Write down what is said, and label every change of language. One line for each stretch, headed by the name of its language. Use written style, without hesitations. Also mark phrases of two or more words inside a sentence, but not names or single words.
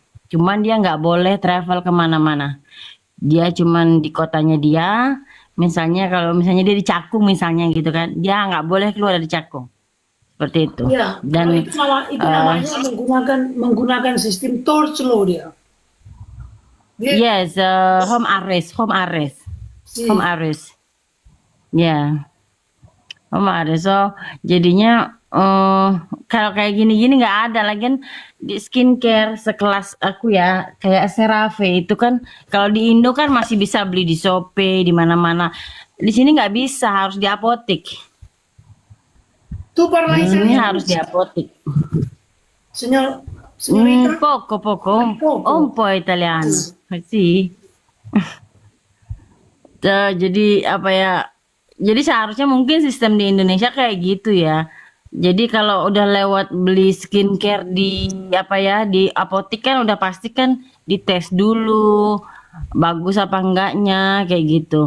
Indonesian: Cuman dia nggak boleh travel kemana-mana. Dia cuman di kotanya dia. Misalnya kalau misalnya dia di Cakung misalnya gitu kan, dia nggak boleh keluar dari Cakung. Seperti itu. Iya. Dan itu namanya menggunakan sistem
English: torch law
Indonesian: dia.
English: yes, home arrest. Home arrest. Ya. Home arrest. So,
Indonesian: jadinya kalau kayak gini-gini nggak ada lagi kan di skincare sekelas aku ya, kayak CeraVe itu kan kalau di Indo kan masih bisa beli di Shopee di mana-mana. Di sini nggak bisa, harus di apotek.
Italian: Tu parla
Indonesian: Ini
Italian: italiano,
Indonesian: harus di apotek.
Italian: signorita? Poco, Poco. un po' italiano. Sì.
Indonesian: Jadi apa ya? Jadi seharusnya mungkin sistem di Indonesia kayak gitu ya. Jadi kalau udah lewat beli skincare di di apotek kan udah pasti kan dites dulu bagus apa enggaknya kayak gitu.